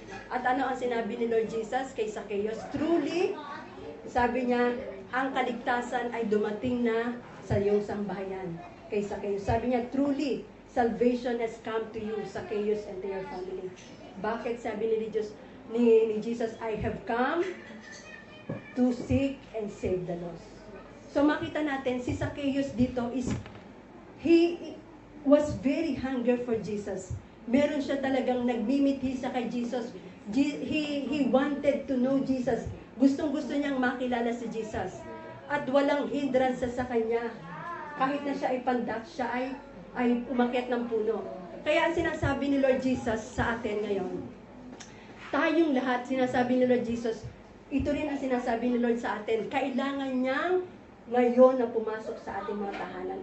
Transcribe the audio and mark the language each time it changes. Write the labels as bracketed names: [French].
[Filipino] At ano ang sinabi ni Lord Jesus kay Zacchaeus? Truly, sabi niya, ang kaligtasan ay dumating na sa iyong sambahayan. Kay Zacchaeus, sabi niya, [English] truly, salvation has come to you, Zacchaeus, and to your family. [Filipino] Bakit sabi ni Jesus, [English] I have come to seek and save the lost. [Filipino] So makita natin, si Zacchaeus dito [English] he was very hungry for Jesus. [Filipino] Meron siya talagang nagmimithi sa kay Jesus. [English] He wanted to know Jesus. [Filipino] Gustong-gusto niyang makilala si Jesus. At walang hindrance sa kanya. Kahit na siya ay pandak, siya ay umakyat ng puno. Kaya ang sinasabi ni Lord Jesus sa atin ngayon, tayong lahat, sinasabi ni Lord Jesus, ito rin ang sinasabi ni Lord sa atin, kailangan niyang ngayon na pumasok sa ating mga tahanan.